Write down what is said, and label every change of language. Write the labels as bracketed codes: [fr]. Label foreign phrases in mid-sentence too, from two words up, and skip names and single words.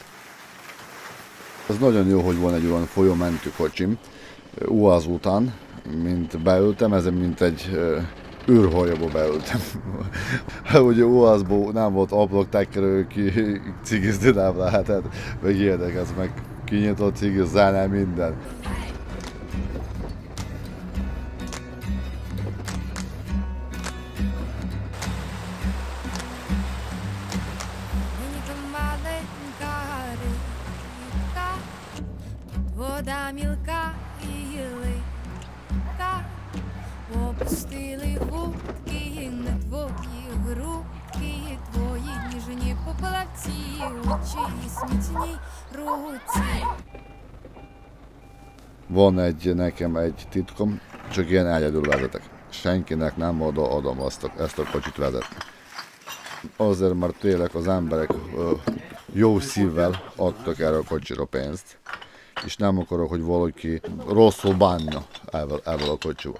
[hu] Ez nagyon jó, hogy van egy olyan folyómentő kocsim, UAZ után, mint beültem, ezen mint egy űrhajóba beültem. Ugye UAZ-ból nem volt ablaktekkerő, ki cigizni nem lehetett, meg ilyenek, ez meg kinyitott cigiz, zene, minden. [uk] Вода мілка і липка, опустили вудки на твої грудки, твої ніжні поплавці, очі смітні руці. [hu] Van nekem egy titkom, csak én egyedül vezetek. Senkinek nem adom ezt a kocsit vezetni. Azért, mert tényleg az emberek jó szívvel adtak erre a kocsira pénzt, és nem akarok, hogy valaki rosszul bánja ezzel a kocsival.